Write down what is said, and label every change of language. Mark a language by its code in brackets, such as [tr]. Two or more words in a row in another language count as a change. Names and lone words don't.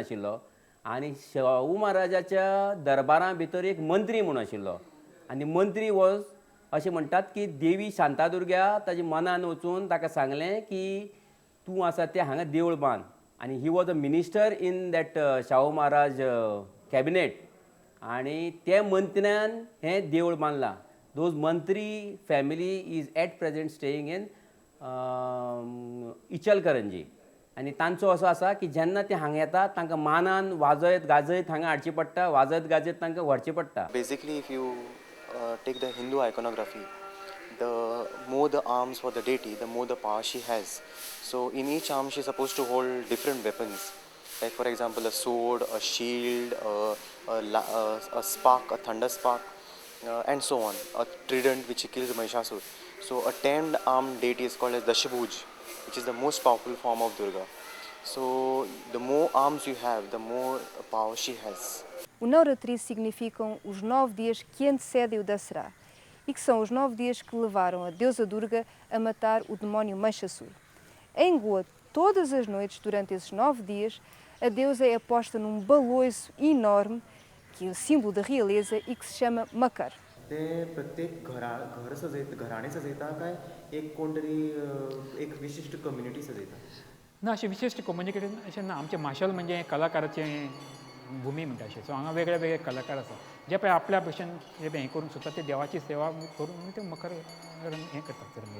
[kok] आशिल्लो आनी शाहू महाराजाच्या दरबारां भितर एक मंत्री म्हणून आशिल्लो आनी मंत्री हो अशें म्हणटात की देवी शांतादुर्गा ताच्या मनान वचून ताका सांगलें की तूं आसा तें हांगा देवूळ बांद आनी [en] he was a minister in that Shahu Maharaj cabinet [kok] आनी त्या मंत्र्यान हें देवूळ बांदलां [en] those Mantri family is at present staying in [kok] इचलकरंजी आनी तांचो असो आसा की जेन्ना ते हांगा येतात तांकां मानान वाजयत गाजयत हांगा हाडचें पडटा वाजत गाजयत तांकां व्हरचें पडटा. [en] Basically, if you take the Hindu iconography, the more the arms for the deity, the more the power she has. So in each arm she is supposed to hold different weapons, like for example a sword, a shield, a spark, a thunder spark, and so on, a trident which kills Mahishasur. So a 10-armed deity is called as Dashabhuj, which is the most powerful form of Durga. So the more arms you have, the more power she has. [pt] O Navratri significam os 9 dias que antecedem o Dasara e que são os 9 dias que levaram a deusa Durga a matar o demónio Mahishasur. Em Goa, todas as noites, durante esses 9 dias, a deusa é posta num baloiço enorme, que é o símbolo da realeza e que se chama Makar. [kok] ते प्रत्येक घर सजयता घराणें सजयता काय एक कोण तरी एक विशिष्ट कम्युनिटी सजयता. ना अशें विशिश्ट कम्युनिकेशन अशें ना आमचें माशेल म्हणजे कलाकाराचें भुमी म्हणटा अशें सो हांगा वेगळे वेगळे कलाकार आसा जे पळय आपल्या भशेन जे हें करूंक सोदता ते देवाची सेवा करून ते मकर हें करतात रंगयतात.